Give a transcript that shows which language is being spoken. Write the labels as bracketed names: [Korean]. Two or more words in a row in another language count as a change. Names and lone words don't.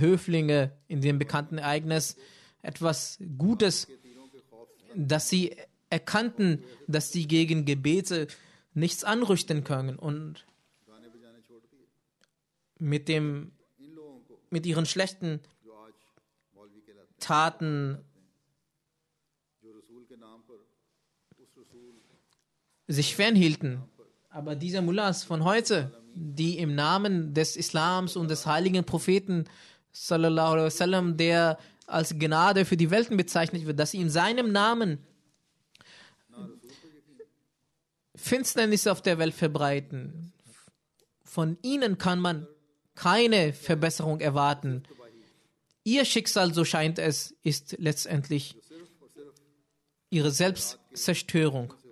[German] Höflinge in dem bekannten Ereignis etwas Gutes, dass sie erkannten, dass sie gegen Gebete nichts anrichten können und mit ihren schlechten Taten sich fernhielten. Aber diese Mullahs von heute, die im Namen des Islams und des heiligen Propheten [Arabic] صلى الله عليه وسلم, [German] der als Gnade für die Welten bezeichnet wird, dass sie in seinem Namen Finsternis auf der Welt verbreiten. Von ihnen kann man keine Verbesserung erwarten. Ihr Schicksal, so scheint es, ist letztendlich ihre Selbstzerstörung.